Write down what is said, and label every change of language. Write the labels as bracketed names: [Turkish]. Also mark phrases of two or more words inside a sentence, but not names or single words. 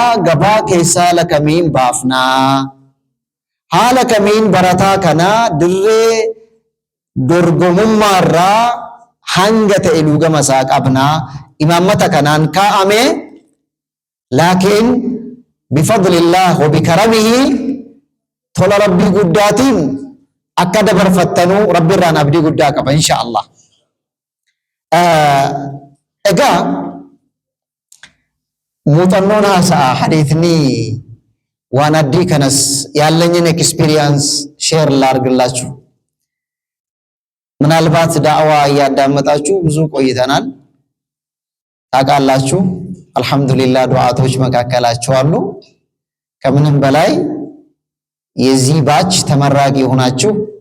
[Oromo] gabaa keessaa lakamiin baafnaa haala kamiin barataa kana dirree dorgomummaarraa hanga ta'e luugama isaa qabnaa imaammata kanaan kaa'ame laakiin [Arabic] بفضل الله وبكرمه [Oromo] tola rabbii guddaatiin akka dabarfattanuu rabbiirraan abdii guddaa qaba inshaallah. Egaa muuxannoon haasa'a hadiisni waan addii kanas [Amharic] ያለኝን [English] experience share [Amharic] ላድርግላችሁ። ምናልባት ዳዕዋ እያዳመጣችሁ ብዙ ቆይተናል ታውቃላችሁ። አልহামዱሊላህ ዱዓቶች መካከላችሁ አሉ። ከምንም በላይ የዚህ ባች ተመራቂ ሆናችሁ